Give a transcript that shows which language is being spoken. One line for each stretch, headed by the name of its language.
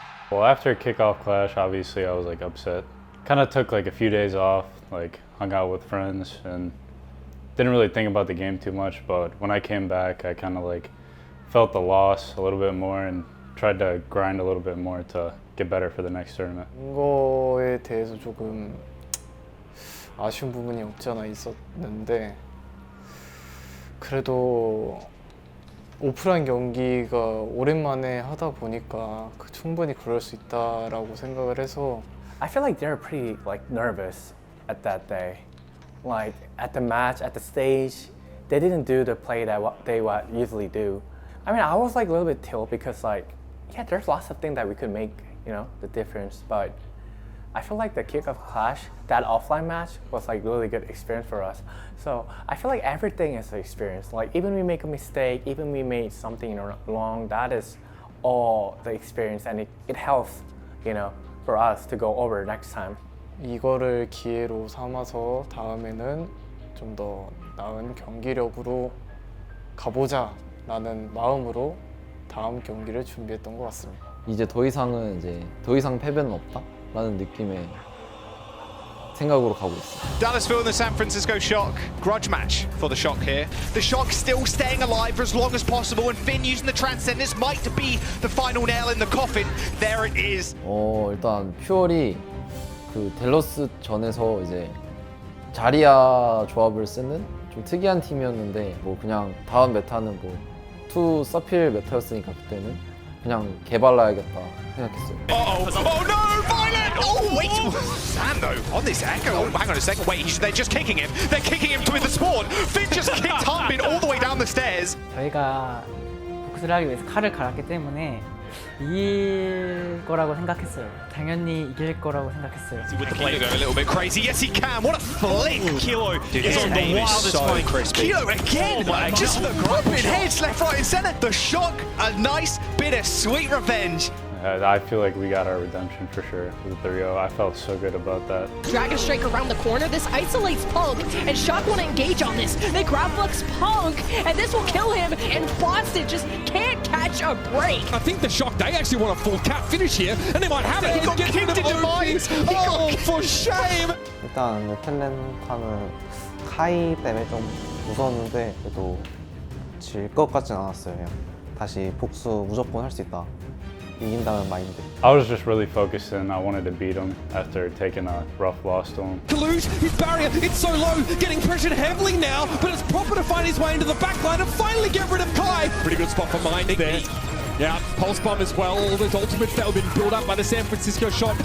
English: Well, after kickoff clash, obviously I was like upset. Kind of took like a few days off, like hung out with friends and didn't really think about the game too much. But when I came back, I kind of like felt the loss a little bit more and tried to grind a little bit more to get better for the next tournament.
Korean: 이거에 대해서 조금 아쉬운 부분이 없지 않아 있었는데 그래도 오프라인 경기가 오랜만에 하다 보니까 충분히 그럴 수 있다라고 생각을 해서
English: I feel like they're pretty like nervous at that day. Like at the match, at the stage, they didn't do the play that they usually do. I mean, I was like a little bit tilted because like, yeah, there's lots of things that we could make, you know, the difference. But I feel like the kickoff clash, that offline match was like really good experience for us. So I feel like everything is an experience. Like even we make a mistake, even we made something wrong, that is all the experience, and it helps, you know, for us to go over next time.
Korean: 이거를 기회로 삼아서 다음에는 좀 더 나은 경기력으로 가보자 라는 마음으로 다음 경기를 준비했던 것 같습니다. 이제 더 이상 패배는 없다 라는 느낌의 생각으로 가고 있어요.
English: Dallasville and the San Francisco Shock. Grudge match for the Shock here. The Shock still staying alive for as long as possible, and Finn using the Transcendence might be the final nail in the coffin. There it is.
Korean: 일단 퓨얼이 그 댈러스 전에서 이제 자리아 조합을 쓰는 좀 특이한 팀이었는데 뭐 그냥 다음 메타는 뭐 투 서필 메타였으니까 그때는 그냥 개발라야겠다 생각했어요.
English: Oh no, Violet! Oh wait, Sam though on this echo. Oh, hang on a second. Wait, they're just kicking him. They're kicking him with the spawn. Finn just kicked Harbin all the way down the stairs.
Korean: 저희가 복수를 하기 위해서 칼을 갈았기 때문에 이길 거라고 생각했어요. 당연히 이길 거라고 생각했어요.
English: With the play go a little bit crazy. Yes, he can. What a flick! Kilo is on the wildest time. Kilo again, just dropping heads left, right, and center. The Shock, a nice bit of sweet revenge. I feel like we got our redemption for sure with the 3-0. I felt so good about that. Dragon Strike around the corner. This isolates Punk, and Shock want to engage on this. They grab Flux Punk, and this will kill him, and Boston just can't catch a break. I think the Shock, they actually want a full cap finish here, and they might have it. He got kicked into mines. Oh, for shame!
Korean: 일단 텔렌타는 카이 때문에 좀 무서웠는데 그래도 질 것 같진 않았어요. 그냥 다시 복수 무조건 할 수 있다. 이긴다는 마인드.
English: I was just really focused and I wanted to beat him after taking a rough loss to him. Kalush, his barrier, it's so low, getting pressured heavily now, but it's proper to find his way into the backline and finally get rid of Kai. Pretty good spot for Mind there. Yeah, Pulse Bomb as well, all those ultimates that have been built up by the San Francisco Shock.